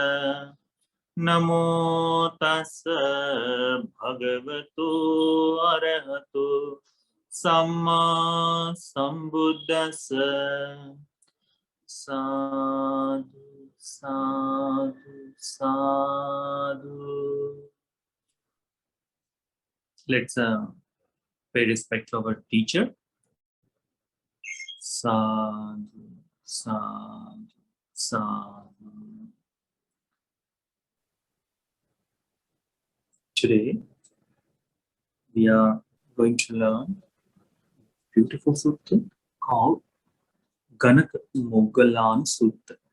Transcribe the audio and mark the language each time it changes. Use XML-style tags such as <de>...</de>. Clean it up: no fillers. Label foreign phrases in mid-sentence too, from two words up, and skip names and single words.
<pi>Namo tassa bhagavato arahato samma sambuddhassa. Sadhu, sadhu, sadhu.</pi> <en>Let's pay respect to our teacher.</en> <pi>Sadhu, sadhu, sadhu.</pi> <en>Today, we are going to learn a beautiful sutta called Gaṇakamoggallānasutta.</en>